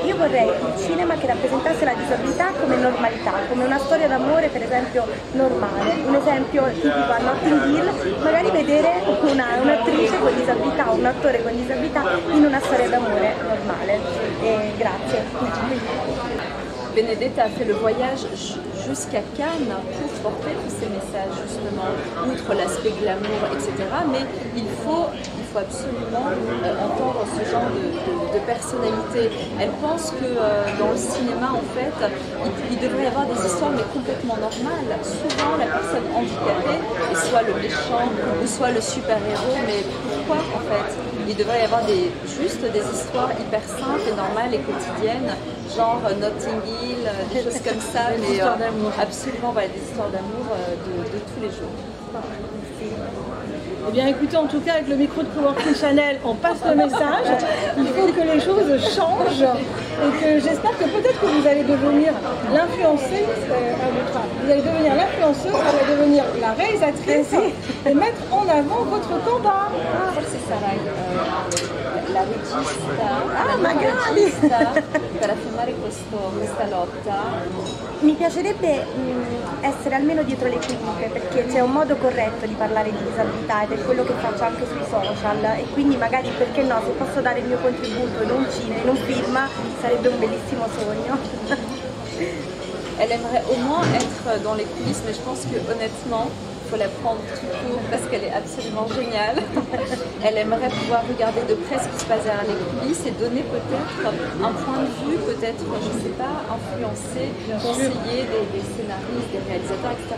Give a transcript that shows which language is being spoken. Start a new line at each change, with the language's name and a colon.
Italian: Io vorrei il cinema che rappresentasse la disabilità come normalità, come una storia d'amore per esempio normale. Un esempio tipico a Notting Hill, magari vedere un'attrice con disabilità o un attore con disabilità in una storia d'amore normale. Grazie.
French: Benedetta a fait le voyage jusqu'à Cannes pour porter tous ces messages, justement, outre l'aspect glamour, etc. Mais il faut faut absolument entendre ce genre de personnalité. Elle pense que dans le cinéma, en fait, il devrait y avoir des histoires mais complètement normales. Souvent, la personne handicapée est soit le méchant ou soit le super-héros, mais pourquoi en fait? Il devrait y avoir juste des histoires hyper simples et normales et quotidiennes, genre Notting Hill, des choses comme ça, mais absolument voilà, des histoires d'amour de tous les jours. Eh bien écoutez, en tout cas avec le micro de Coworking Channel, on passe le message. Il faut que les choses changent et que j'espère que peut-être que vous allez devenir l'influenceuse à votre âge. Vous allez devenir l'influenceuse, vous allez devenir la réalisatrice et mettre en avant votre combat.
Italian: Forse sarai la regista, magari! per affermare questa lotta. Mi piacerebbe essere almeno dietro le quinte, perché c'è un modo corretto di parlare di disabilità ed è quello che faccio anche sui social, e quindi magari, perché no, se posso dare il mio contributo in un cinema, in un film, sarebbe un bellissimo sogno.
French: Elle aimerait au moins être dans les coulisses, mais je pense que honnêtement, il faut la prendre tout court parce qu'elle est absolument géniale. Elle aimerait pouvoir regarder de près ce qui se passe derrière les coulisses et donner peut-être un point de vue, peut-être, je ne sais pas, influencer, conseiller des scénaristes, des réalisateurs, etc.